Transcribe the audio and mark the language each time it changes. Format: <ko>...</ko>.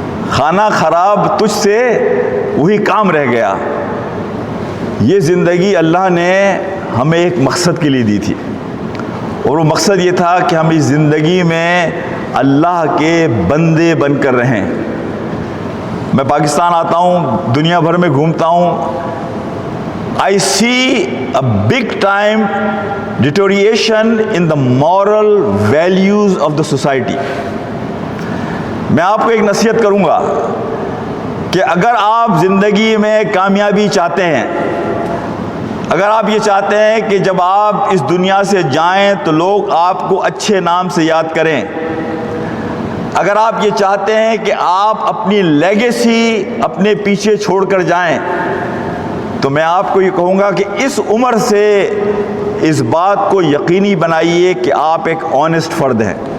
<ur>خانہ خراب تجھ سے وہی کام رہ گیا. یہ زندگی اللہ نے ہمیں ایک مقصد کے لیے دی تھی, اور وہ مقصد یہ تھا کہ ہم اس زندگی میں اللہ کے بندے بن کر رہیں. میں پاکستان آتا ہوں, دنیا بھر میں گھومتا ہوں,</ur> <en>I see a big time deterioration in the moral values of the society.</en> <ur>میں آپ کو ایک نصیحت کروں گا کہ اگر آپ زندگی میں کامیابی چاہتے ہیں, اگر آپ یہ چاہتے ہیں کہ جب آپ اس دنیا سے جائیں تو لوگ آپ کو اچھے نام سے یاد کریں, اگر آپ یہ چاہتے ہیں کہ آپ اپنی لیگیسی اپنے پیچھے چھوڑ کر جائیں تو میں آپ کو یہ کہوں گا کہ اس عمر سے اس بات کو یقینی بنائیے کہ آپ ایک آنیسٹ فرد ہیں.</ur>